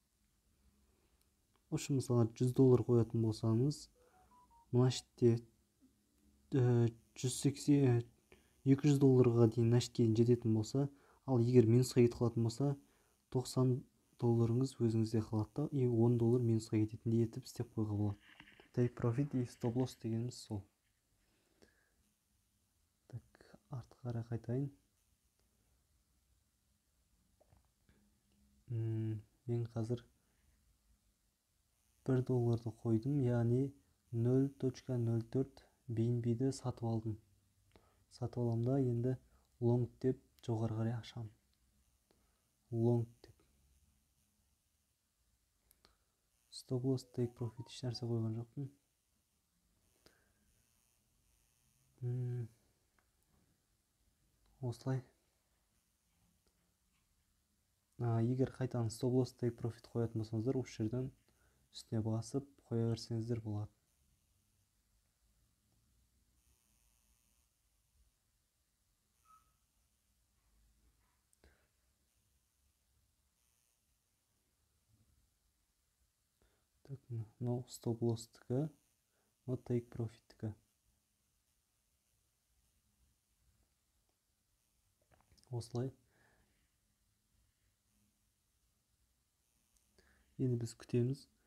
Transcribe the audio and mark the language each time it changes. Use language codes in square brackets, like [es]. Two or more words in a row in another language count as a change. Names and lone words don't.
[kk] Осы мысалға $100 қоятын болсаңыз, мына жерде $200 дейін мына жерге жететін болса, ал егер минусқа кетіп қалатын болса, $90 өзіңізде қалады да, и $10 минусқа кететіндей етіп істеп қойға болады. Take profit и stop loss дегеніміз сол. Так, артқа қарай қайтайын. Мен қазір $1 қойдым, яғни 0.04 BNB-ді сатып алдым. Сатып аламда енді long деп жоғары қарай ашам. Long деп. Stop loss, take profit еш нәрсе қойған жоқпын. Осылай. Егер қайтадан stop loss, take profit қоятын болсаңыздар, осы жерден үстіне басып қоя берсеңіздер болады. Так, мынау stop loss-тікі, мынау take profit-тікі. Осылай. Енді біз күтеміз.